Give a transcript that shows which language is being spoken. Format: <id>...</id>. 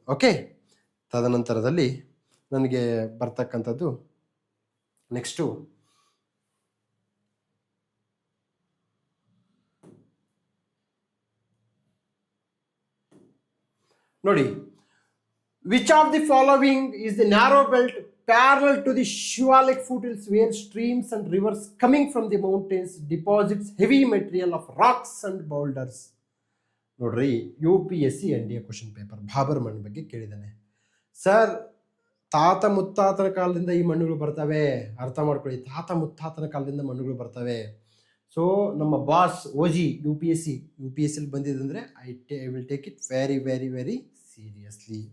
<en>okay,</en> <kn>ತದನಂತರದಲ್ಲಿ ನನಗೆ ಬರ್ತಕ್ಕಂಥದ್ದು ನೆಕ್ಸ್ಟು ನೋಡಿ,</kn> <en>Which of the following is the narrow belt parallel to the Shivalik foothills where streams and rivers coming from the mountains deposits heavy material of rocks and boulders.</en> <kn>ನೋಡ್ರಿ UPSC NDA question paper Babur ಮಣ್ಣು ಬಗ್ಗೆ ಕೇಳಿದ್ದಾನೆ. Sir, ತಾತ ಮುತ್ತಾತನ ಕಾಲದಿಂದ ಈ ಮಣ್ಣುಗಳು ಬರ್ತವೆ, ಅರ್ಥ ಮಾಡ್ಕೊಳ್ಳಿ, ತಾತ ಮುತ್ತಾತನ ಕಾಲದಿಂದ ಮಣ್ಣುಗಳು ಬರ್ತವೆ.</kn> <en>so</en> <kn>ನಮ್ಮ boss OG UPSC ಬಂದಿದ್ದಂದರೆ</kn> <en>I will take it very very very seriously.</en>